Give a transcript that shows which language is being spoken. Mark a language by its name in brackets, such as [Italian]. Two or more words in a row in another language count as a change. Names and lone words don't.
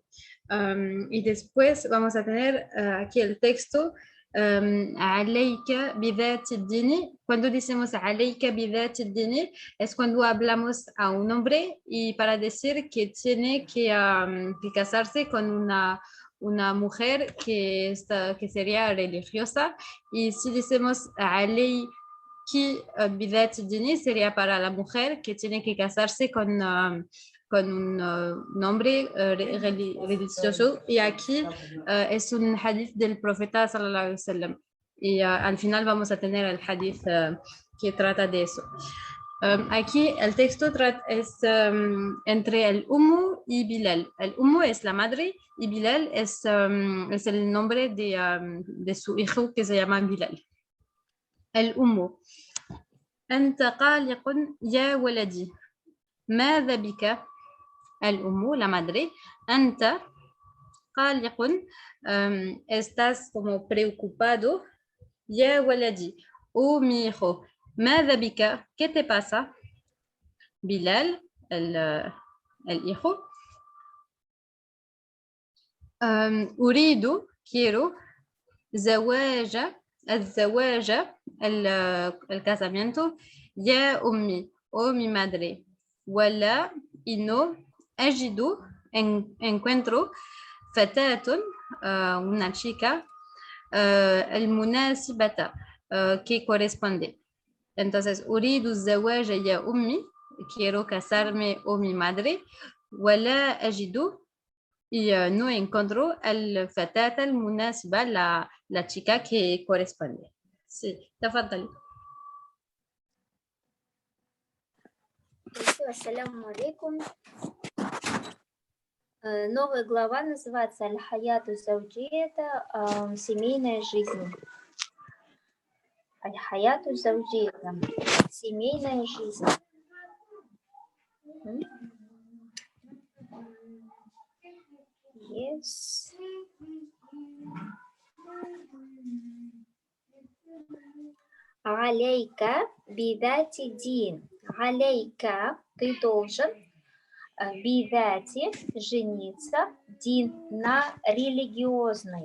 [Spanish] Y después vamos a tener aquí el texto [Arabic] عليك بذات الدين. [Spanish] Cuando decimos [Arabic] عليك بذات الدين [Spanish] es cuando hablamos a un hombre y para decir que tiene que casarse con una mujer que sería religiosa, y si decimos [Arabic] عليك بذات الدين [Spanish] sería para la mujer que tiene que casarse con un hombre religioso, y aquí es un hadith del profeta [Arabic] صلى الله عليه وسلم, [Spanish] y al final vamos a tener el hadith que trata de eso. Aquí el texto es entre el Ummu y Bilal. El Ummu es la madre y Bilal es el nombre de su hijo que se llama Bilal. [Arabic] El Ummu. أنت قلق يا ولدي. ماذا بك؟ الأم, [Spanish] la madre. [Arabic] أنت قلق, [Spanish] estás como preocupado. [Arabic] يا ولدي, [Spanish] oh mi hijo. [Arabic] ماذا بك? [Spanish] ¿Qué te pasa? Bilal, el hijo. أريد, quiero. [Arabic] زواج, الزواج, [Spanish] el casamiento. [Arabic] يا أمي, [Spanish] oh mi madre. ولا, y no. أجد, encuentro. فتاة, una chica. المناسبة, que corresponde. Entonces, [Arabic] أريد الزواج يا أمي, [Spanish] quiero casarme, oh mi madre. [Arabic] ولا أجد, [Spanish] y no encuentro. [Arabic] الفتاة المناسبة, [Spanish] la chica que corresponde. Sí, [Arabic] تفضلي. السلام عليكم. [Russian] Новая глава называется [Arabic] الحياة الزوجية, [Russian] семейная жизнь. [Arabic] الحياة الزوجية, [Russian] семейная жизнь. [English] Yes. [Arabic] عليك بذات الدين. [Russian] Алейка, ты должен, бидати, жениться, дин, на религиозной.